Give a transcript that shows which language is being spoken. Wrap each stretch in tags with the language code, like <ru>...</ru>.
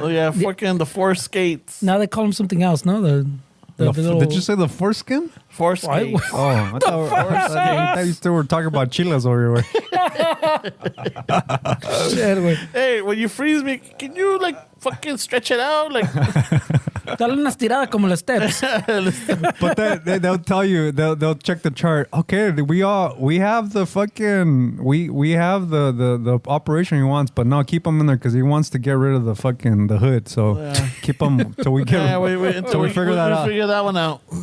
<en>no! Yeah, fucking the four skates. Now they call them something else, no? The little... Did you say the foreskin? Four Why- skates. Oh, I thought you still were talking about chiles over here. Shit, güey. Hey, when you freeze me, can you like fucking stretch it out? Like,</en> <es>Dale una estirada como las steps.</es> <en>But they'll tell you, they'll check the chart. Okay, we have the fucking we have the operation he wants, but no, keep him in there because he wants to get rid of the fucking the hood. So keep him till we get until we figure that out. Figure that one out.</en>